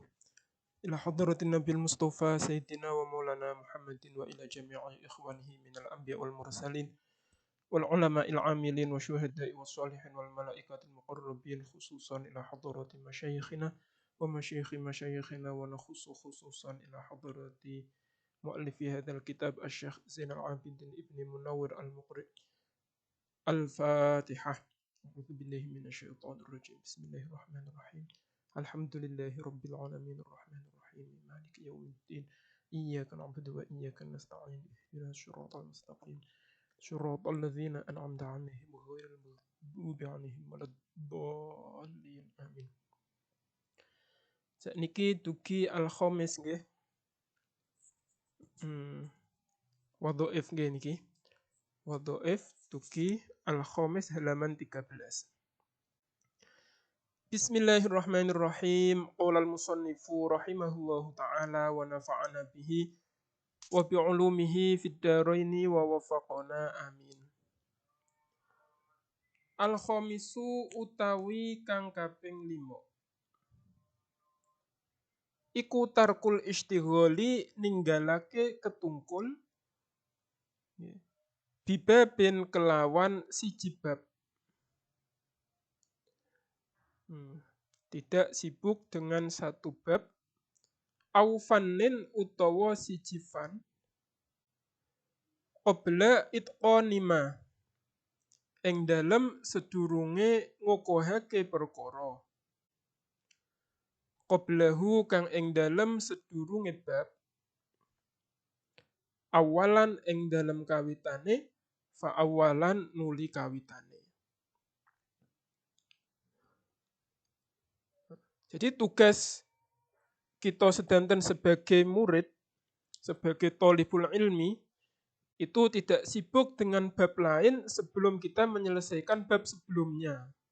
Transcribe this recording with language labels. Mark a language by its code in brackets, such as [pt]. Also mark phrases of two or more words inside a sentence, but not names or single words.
[ar] إلى حضرة النبي المصطفى سيدنا ومولانا محمد وإلى جميع إخوانه من الأنبياء والمرسلين والعلماء العاملين والشهداء والصالحين والملائكة المقربين خصوصا إلى حضرة مشايخنا ومشايخ وخصوصا إلى حضرة مؤلف هذا الكتاب الشيخ زين العابدين ابن منور المقرئ. Al-Fatihah. أعوذ بالله من الشيطان الرجيم بسم الله الرحمن الرحيم الحمد لله رب العالمين الرحمن الرحيم مالك يوم الدين إياك نعبد وإياك نستعين اهدنا الصراط المستقيم صراط الذين أنعمت عليهم غير المغضوب عليهم ولا الضالين آمين. [jv] Sakniki dugi al-khamis nggih. Wadhaif nggih niki. Wadhaif dugi al-khamis halaman 13. [ar] بسم الله الرحمن الرحيم. قال المصنف رحمه الله تعالى ونفعنا به وبعلومه في الدارين ووفقنا آمين. [jv] Al-khamisu utawi kang kaping 5. Iku [ar] ترك الاشتغال [jv] ninggalake ketungkul bibabin kelawan siji bab. [id] Tidak sibuk dengan satu bab. [ar] أو فن [jv] utawa siji fan. [ar] قبل إتقانه [jv] ing dalem sedurunge ngukuhake perkara. Qablahu kang ing dalem sedurunge bab. Awalan ing dalem kawitane, [ar] فأولا [jv] nuli kawitane. [id] Jadi tugas kita sedanten sebagai murid, sebagai [ar] طالب العلم, [id] itu tidak sibuk dengan bab lain sebelum kita menyelesaikan bab sebelumnya.